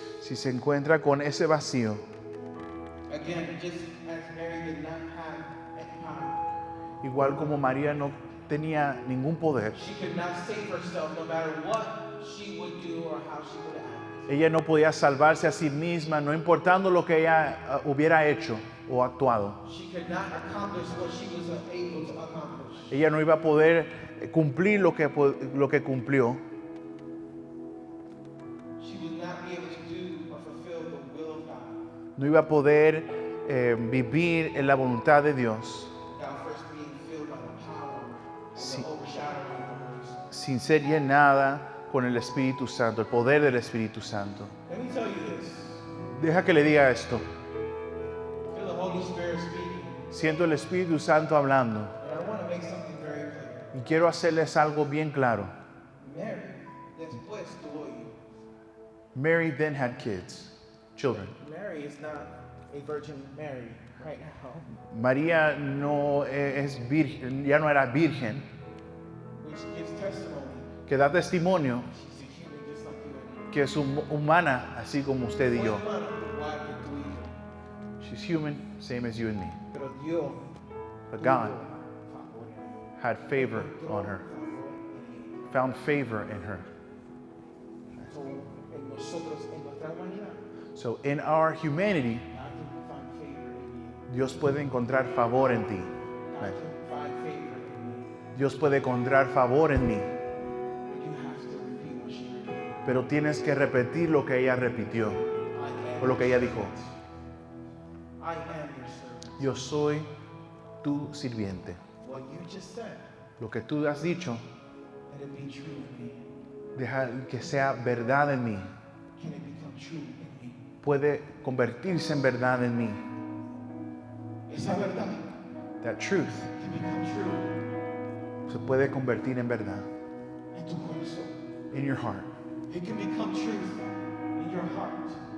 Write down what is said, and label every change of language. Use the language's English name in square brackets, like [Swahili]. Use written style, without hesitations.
[Spanish] Si se encuentra con ese vacío, [English] again, just as Mary did not have any power, [Spanish] igual como María no tenía ningún poder, [English] she could not save herself no matter what she would do or how she would act. [Spanish] ella no podía salvarse a sí misma, no importando lo que ella hubiera hecho o actuado. [English] She could not accomplish what she was able to accomplish. [Spanish] Ella no iba a poder cumplir lo que cumplió. [English] She would not be able to do or fulfill the will of God [Spanish] No iba a poder vivir en la voluntad de Dios [English] without first being filled by the power [Spanish] Sí. [English] and the overshadowing of the Holy Spirit. [Spanish] sin ser llenada con el Espíritu Santo, el poder del Espíritu Santo. [English] Let me tell you this. [Spanish] Deja que le diga esto. [English] Feel the Holy Spirit speaking. [Spanish] Siento el Espíritu Santo hablando [English] And I want to make something very clear. [Spanish] y quiero hacerles algo bien claro. Mary, después tuvo hijos. [English] Mary then had kids, children. Mary is not a Virgin Mary right now, [Spanish] María no es virgen, ya no era virgen, [English] which gives testimony. [Spanish] que da testimonio [English] She's a human just like you and me. [Spanish] que es humana, así como usted y Fue yo. humana, igual que tú y yo. [English] She's human, same as you and me. [Spanish] Pero Dios [English] But God [Spanish] tuvo favor en ella. [English] had favor on her, [Spanish] Favor en ella. [English] found favor in her. [Spanish] So, en nosotros, en nuestra humanidad, [English] So in our humanity, God can find favor in you. [Spanish] Dios puede encontrar favor en ti. [English] God Right. can find favor in me. [Spanish] Dios puede encontrar favor en mí, [English] But you have to repeat what she repeated. [Spanish] pero tienes que repetir lo que ella repitió [English] I am [Spanish] o lo que ella [English] your [Spanish] dijo. [English] servant. I am your servant. [Spanish] Yo soy tu sirviente. [English] What you just said, [Spanish] Lo que tú has dicho, [English] let it be true in me. [Spanish] deja que sea verdad en mí. [English] Can it become true in me? [Spanish] Puede convertirse en verdad en mí. Esa verdad [English] That truth can become true [Spanish] se puede convertir en verdad. en tu corazón. [English] In your heart. It can become truth in your heart.